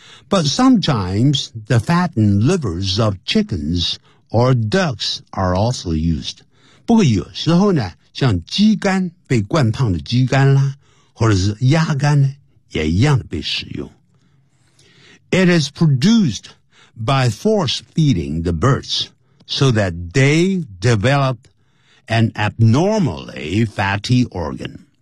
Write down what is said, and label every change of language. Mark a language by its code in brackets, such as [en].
[en] But sometimes the fattened livers of chickens or ducks are also used. [zh] 不过有时候呢，像鸡肝被灌胖的鸡肝啦，或者是鸭肝呢，也一样的被使用。 [en] It is produced by force feeding the birds so that they develop an abnormally fatty organ.